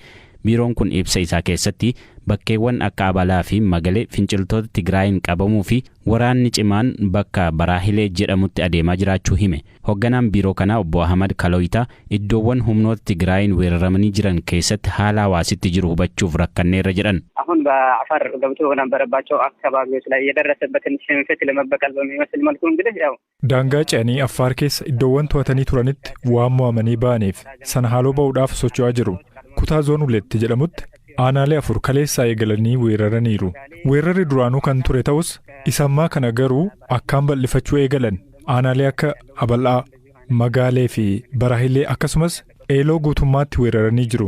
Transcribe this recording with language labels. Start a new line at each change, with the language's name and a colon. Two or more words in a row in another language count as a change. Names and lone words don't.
Oromo: Biiroon kun ibsa isaa keessatti bakkeewwan akka Abalaa fi Magalee finciltoota Tigraayin qabamuu fi waraanni cimaan bakka Baraahilee jedhamutti adeemaa jiraachuu hime. Hogganaan biiroo kanaa obbo Ahmad Kaloyitaa iddoowwan humnoota Tigraayin weeraramanii jiran keessatti haala hawaasitti jiru hubachuuf rakkanneerra jedhan.
Amharic: አሁን በአፋር ገብቶ በነበረባቸው አካባቢዎች ላይ የደረሰበትን ሽንፈት ለመበቀል በሚመስል መልኩ እንግዲህ ያው ዳንጋ ጨኒ አፋር ኬስ
Oromo: iddoowwan to'atanii turanitti waan mo'amanii ba'aniif sana haaloo ba'uudhaaf socho'aa jiru. Kutaa zoon uletti jedhamutti aanaalee 4 kaleessaa eegalanii weeraraniiru. Weerarri duraanuu kan ture ta'us isammaa kana garuu akkaan bal'ifachuu eegalan. Aanaalee akka Abalaa, Magaalee fi Baraahilee akkasumas Eeloo guutummaatti weeraranii jiru.